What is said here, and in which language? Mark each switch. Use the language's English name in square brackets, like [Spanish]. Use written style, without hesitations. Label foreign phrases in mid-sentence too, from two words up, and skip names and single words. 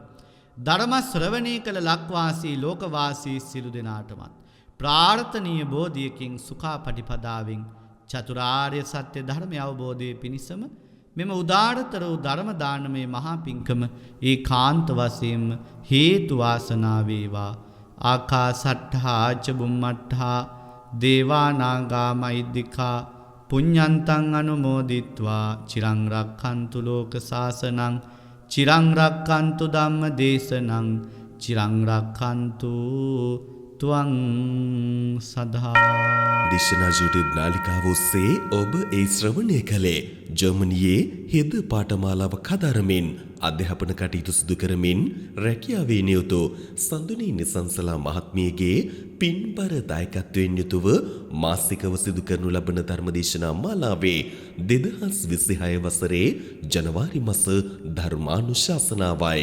[Sinhala] ධර්ම ශ්‍රවණය කළ ලක්වාසී ලෝකවාසී සියලු දෙනාටමත් ප්‍රාර්ථනීය බෝධියකින් සුඛාපටිපදාවෙන් චතුරාර්ය සත්‍ය ධර්මය අවබෝධයේ පිණිසම මෙම උදාාරතර වූ ධර්ම දානමය මහා පින්කම ඒකාන්ත වශයෙන්ම හේතු වාසනා වේවා. [Pali] ආකාසට්ඨා ච බුම්මට්ඨා දේවා නාග මහිද්దికා පුඤ්ඤන්තං අනුමෝදිත්වා චිරං රක්ඛන්තු ලෝක සාසනං චිරං රක්ඛන්තු ධම්ම දේශනං චිරං රක්ඛන්තු ත්වං සදා. [Sinhala] දේශනා YouTube නාලිකාව ඔස්සේ ඔබ ඒ ශ්‍රවණය කළේ ජර්මනියේ හෙද පාඨමාලාව කදරමින් අධ්‍යාපන කටයුතු සිදු කරමින් රැකියාවේ නියුතු සඳුනි නිසංසලා මහත්මියගේ පින්බර දායකත්වයෙන් යුතුව මාසිකව සිදු කරනු ලබන ධර්මදේශනා මාලාවේ 2026 වසරේ ජනවාරි මාස ධර්මානුශාසනාවයි.